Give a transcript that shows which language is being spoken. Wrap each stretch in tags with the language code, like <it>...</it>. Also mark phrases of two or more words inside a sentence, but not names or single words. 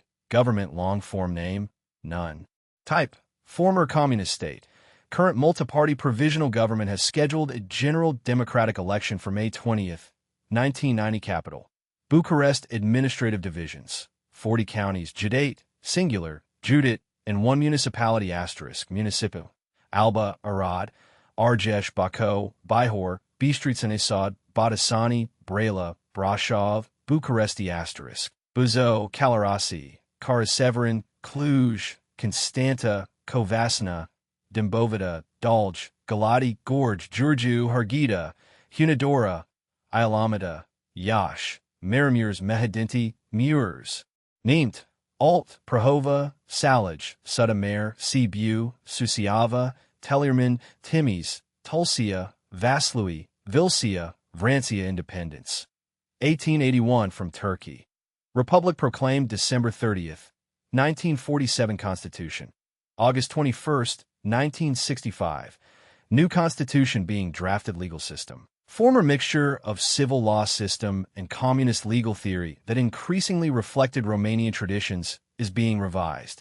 <en>Government long-form name: none. Type: former communist state. Current multi-party provisional government has scheduled a general democratic election for May 20th, 1990. Capital: Bucharest. Administrative divisions: 40 counties, Judate, singular, Judit, and 1 municipality asterisk, municipal: Alba, Arad, Argeș, Bacău, Bihor, Bistrița Nisad, Bătășani, Brăila, Brașov, Bucuresti asterisk, Buzău, Călărași, Caraseverin, Cluj, Constanta, Covasna, Dâmbovița, Dolj, Galati, Gorj, Giurgiu, Harghita, Hunedoara, Alameda, Iași, Marimures Mehedinti, Mures. Neemt, Alt, Prahova, Salaj, Sudamer, Sibiu, Susiava, Tellerman, Timmys, Tulsia, Vaslui, Vilsia, Vrancia Independence. 1881 from Turkey. Republic proclaimed December 30th, 1947 Constitution. August 21st, 1965. New Constitution being drafted. Legal system. Former mixture of civil law system and communist legal theory that increasingly reflected Romanian traditions is being revised.</en>